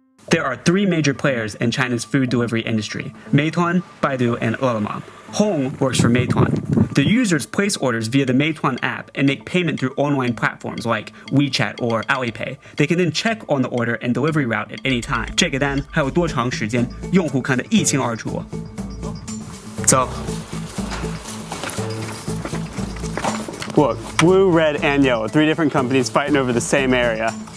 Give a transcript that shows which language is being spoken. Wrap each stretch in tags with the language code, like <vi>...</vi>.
<en>There are three major players in China's food delivery industry: Meituan, Baidu, and Ele.me. Hong works for Meituan. The users place orders via the Meituan app and make payment through online platforms like WeChat or Alipay. They can then check on the order and delivery route at any time.</en> <zh>这个单还有多长时间，用户看得一清二楚。走。</zh> <en>Look, blue, red, and yellow. 3 different companies fighting over the same area.</en>